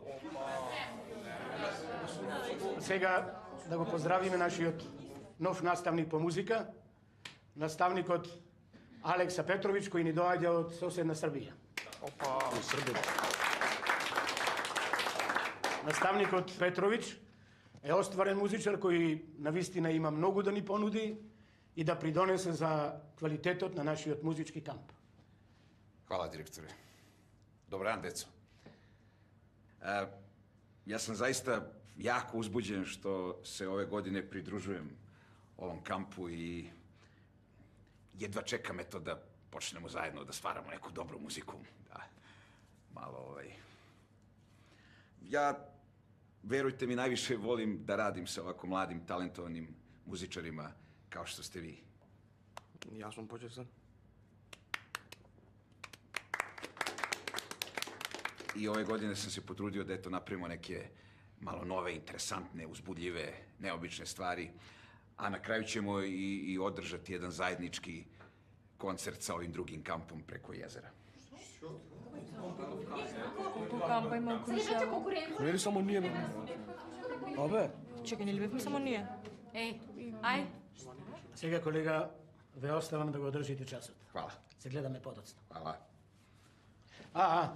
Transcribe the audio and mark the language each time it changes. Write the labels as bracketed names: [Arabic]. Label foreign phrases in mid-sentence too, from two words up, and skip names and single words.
[Macedonian] Сега да го поздравиме нашиот нов наставник по музика, наставникот Алекса Петровиќ, кој ни доаѓа од соседна Србија. Наставникот Петровиќ е остварен музичар кој навистина има многу да ни понуди и да придонесе за квалитетот на нашиот музички камп. [Serbian] Hvala, direktore. Dobar dan, deco. Ja sam zaista jako uzbuđen što se ove godine pridružujem ovom kampu i jedva čekam eto da počnemo zajedno da stvaramo neku dobru muziku. Da, malo Ja, verujte mi, najviše volim da radim sa ovako mladim, talentovanim muzičarima kao što ste vi. [Macedonian] Јас сум почестен. [Serbian] I ove godine sam se potrudio da eto napravimo neke malo nove, interesantne, uzbudljive, neobične stvari, a na kraju ćemo i održati jedan zajednički koncert sa ovim drugim kampom preko jezera. [Macedonian] Колку кампа има околу село? Не ли само ние, бе? Абе, Чекај, не ли бевме само ние? Еј, ај! Сега, колега, ве оставам да го одржите часот. [Serbian] Hvala. [Macedonian] Се гледаме подоцна. [Serbian] Hvala.